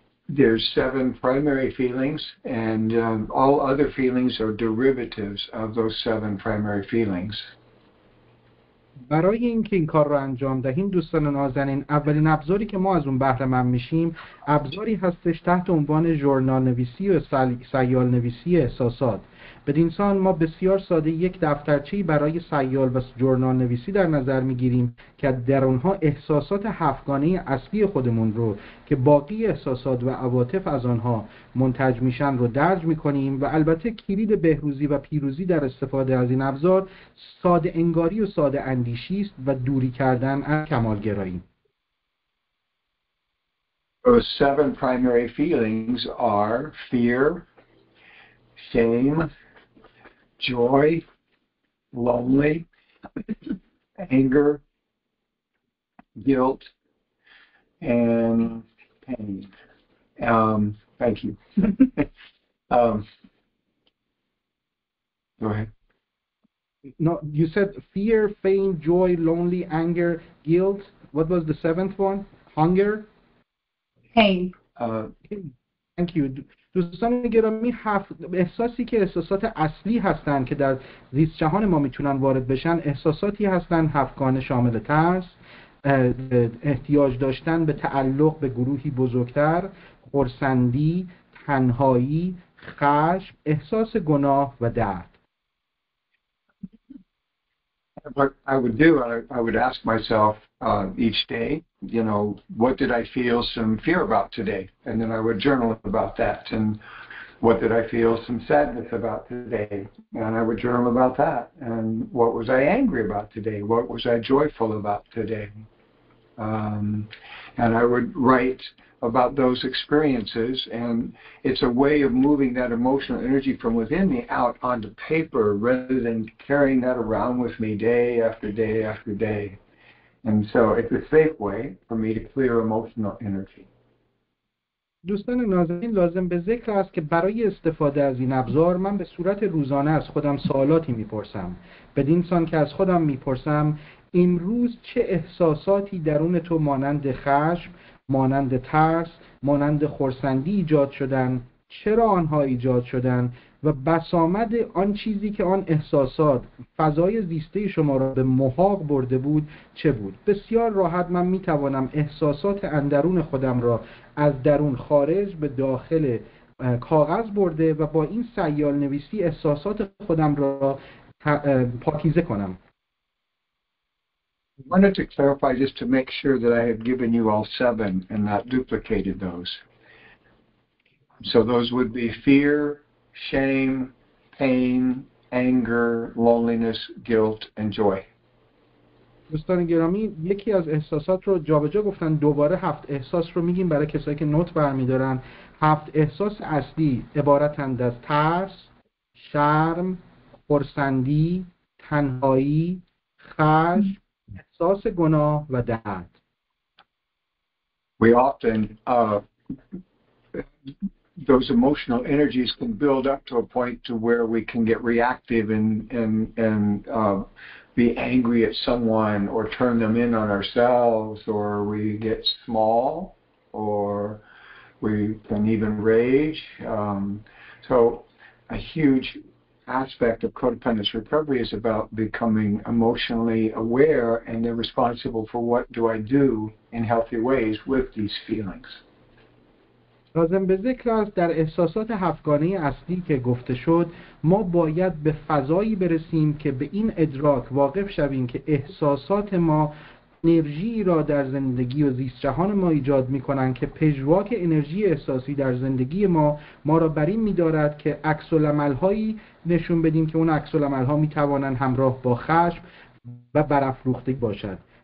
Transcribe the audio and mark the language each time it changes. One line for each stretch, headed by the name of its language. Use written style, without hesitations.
English: There's 7 primary feelings, and all other feelings are derivatives of those 7 primary feelings.
Persian: برای اینکه این کار را انجام دهیم دوستان نازنین، اولین ابزاری که ما از اون بهره مند میشیم ابزاری هستش تحت عنوان ژورنال نویسی و سیال نویسی احساسات. بدین سان ما بسیار ساده یک دفترچه‌ای برای سیال و ژورنال نویسی در نظر میگیریم که در اونها احساسات 7گانه اصلی خودمون رو که باقی احساسات و عواطف از آنها منتج میشن رو درج میکنیم و البته کلید بهروزی و پیروزی در استفاده از این ابزار ساده انگاری و ساده اندیشی است و دوری کردن از کمالگرایی.
English: Those 7 primary feelings are fear, shame, joy, lonely, anger, guilt, and pain. Thank you. Go ahead. No, you said fear, pain, joy, lonely, anger, guilt. What was the 7th one? Hunger? Pain. Thank you.
Persian: دوستان گرامی، احساسی که احساسات اصلی هستند که در زیست جهان ما میتونن وارد بشن احساساتی هستند 7گانه شامل ترس، احتیاج داشتن به تعلق به گروهی بزرگتر، خرسندی، تنهایی، خشم، احساس گناه و درد.
English: What I would do, I would ask myself each day, what did I feel some fear about today? And then I would journal about that. And what did I feel some sadness about today? And I would journal about that. And what was I angry about today? What was I joyful about today? And I would write about those experiences, and it's a way of moving that emotional energy from within me out onto paper rather than carrying that around with me day after day after day. And so it's a safe way for me to clear emotional energy.
Persian: دوستان نازنین، لازم به ذکر است که برای استفاده از این ابزار من به صورت روزانه از خودم سوالاتی میپرسم. بدین سان که از خودم میپرسم امروز چه احساساتی درون تو مانند خشم، مانند ترس، مانند خرسندی ایجاد شدن؟ چرا آنها ایجاد شدن؟ و بسامد آن چیزی که آن احساسات فضای زیسته شما را به محاق برده بود چه بود؟ بسیار راحت من میتوانم احساسات اندرون خودم را از درون خارج به داخل کاغذ برده و با این سیال نویسی احساسات خودم را پاکیزه کنم.
English: I wanted to clarify just to make sure that I have given you all 7 and not duplicated those. So those would be fear, shame, pain, anger, loneliness, guilt, and joy.
Persian: دوستان گرامی، یکی از احساسات رو جابجا گفتن، دوباره 7 احساس رو میگیم برای کسایی که نوت برمیدارن. 7 احساس اصلی عبارتند از ترس، شرم، خرسندی، تنهایی، خشم، احساس گناه و درد.
English: We often those emotional energies can build up to a point to where we can get reactive and be angry at someone or turn them in on ourselves, or we get small, or we can even rage. So a huge aspect of codependence recovery is about becoming emotionally aware and then responsible for what do I do in healthy ways with these feelings.
Persian: لازم به ذکر است در احساسات 7گانه اصلی که گفته شد ما باید به فضایی برسیم که به این ادراک واقف شویم که احساسات ما انرژی را در زندگی و زیست جهان ما ایجاد می کنند که پژواک انرژی احساسی در زندگی ما را بر این می دارد که عکس العمل‌هایی نشون بدیم که اون عکس العمل‌ها می توانند همراه با خشم و برافروختگی باشد.